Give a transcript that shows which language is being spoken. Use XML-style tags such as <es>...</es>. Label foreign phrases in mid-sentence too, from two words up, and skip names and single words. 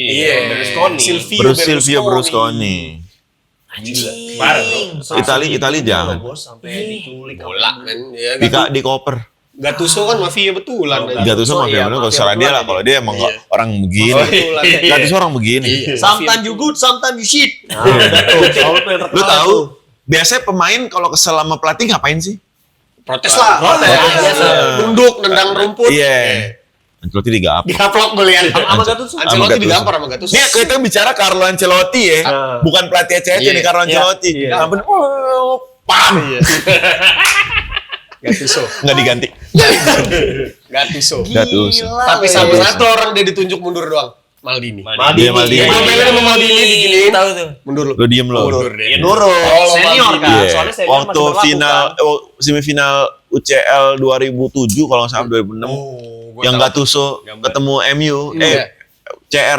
<id>Iya, Berlusconi. Silvio Berlusconi. Parah, bro. Itali jangan. Bos sampai diculik Bola men. Ya, Di koper. Gattuso kan mafia betulan. Gattuso mafia bener kalau salah dia lah. Kalau dia emang orang begini. Gattuso orang begini.</id> <en>Sometimes you good, sometimes you shit.</en> <id>Nah, udah tuh. Selalu tuh yang Lu terkenal tahu? tuh. Biasanya pemain kalau kesel sama pelatih ngapain sih? Protes lah. Biasa. Nunduk, nendang rumput. Iya. Ancelotti digaplok. Digaplok gue lihat. Sama Gattuso. Ancelotti digampar sama Gattuso. Nih kita bicara Carlo Ancelotti ya, bukan pelatih CC nih Carlo Ancelotti. Ampun, pam. Gattuso. Nggak diganti. Gattuso. Gattuso. Tapi sama satu orang dia ditunjuk mundur doang. Maldini. Dia Maldini. Ngomelin sama Maldini diginiin. Tahu tuh. Mundur lu. Lu diem lo. Mundur deh. Ya nurut. Senior kan. Iya. Soalnya senior Waktu masih berlaku, final kan. semifinal UCL 2007 kalau nggak salah 2006 yang Gattuso ketemu MU CR.</id>